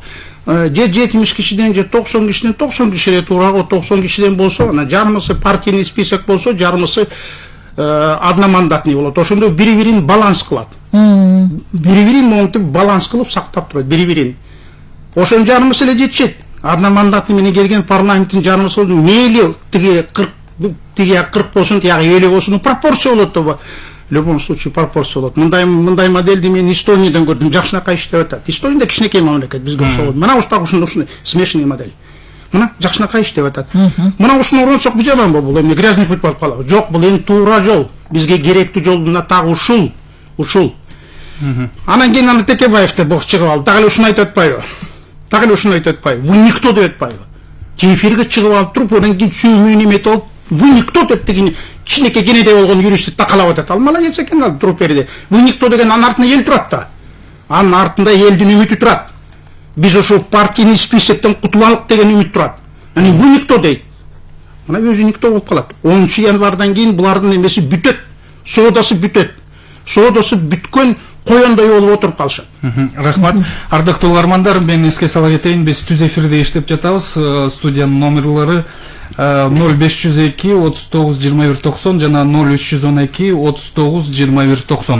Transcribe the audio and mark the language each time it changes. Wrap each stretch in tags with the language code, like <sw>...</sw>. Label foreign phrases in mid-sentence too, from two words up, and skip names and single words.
<ky>Же 70 кишиден, же 90 кишиден 90 кишиге туура, 90 кишиден болсо, ана жарымысы</ky> <ru>партийный список</ru> <ky>болсо, жарымысы одномандатный болот. Ошондо бири-бирин баланс кылат. Бири-бирин монтип баланс кылып сактап турат, бири-бирин. Ошон жарымысы эле жетишет. Одномандатный менен келген парламенттин жарымысы мейли тиги 40 болсун, тиягы 50 болсун, пропорция болот да.</ky> <ru>В любом случае пропорция болот.</ru> <ky>Мындай модельди мен Эстониядан көрдүм, жакшынакай иштеп атат. Эстонияда кичинекей мамлекет, бизге окшогон. Мына ушундай</ky> <ru>смешанный модель.</ru> <ky>Мына жакшынакай иштеп атат. Мына ушуну урансак бул жаман бул эми</ky> <ru>грязный путь</ru> <ky>болуп калабы? Жок, бул эми туура жол. Бизге керектүү жол мына так ушул. Анан кийин аны Текебаевдер бок чыгып алып, так эле ушуну айтып атпайбы?</ky> <ru>Вы никто</ru> <ky>деп атпайбы? Эфирге чыгып алып туруп, анан кийин сүймөйүн эметип алып,</ky> <ru>вы никто</ru> <ky>деп деген кичинекей кенедей болгон юристти такалап атат. Ал молодец экен, ал туруп берди.</ky> <ru>Вы никто</ru> <ky>деген анын артында эл турат да. Анын артында элдин үмүтү турат. Биз ошо партийный списоктон кутулалык деген үмүт турат. Аны</ky> <ru>вы никто</ru> <ky>дейт. Мына өзү никто болуп калат. 10 январдан кийин булардын эмеси бүтөт. Соодасы бүткөн коёндой болуп отуруп калышат. Рахмат. Ардактуу угармандар, мен эске сала кетейин, биз түз эфирде иштеп жатабыз. Студиянын номерлери 0502 39 21 90 жана 0312 39 21 90.</ky>